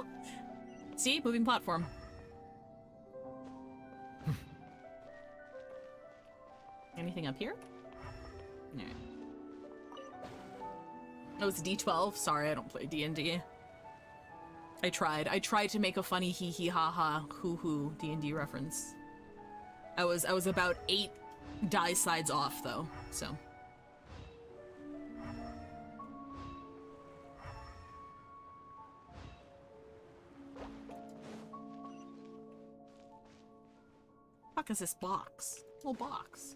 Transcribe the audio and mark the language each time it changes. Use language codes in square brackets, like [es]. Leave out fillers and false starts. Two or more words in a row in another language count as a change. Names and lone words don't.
[en] See? Moving platform. Anything up here? No. Oh, it's D12. Sorry, I don't play D&D. I tried to make a funny hee hee ha ha hoo hoo D&D reference. I was about 8 die sides off though, so. Fuck is this box? Little box.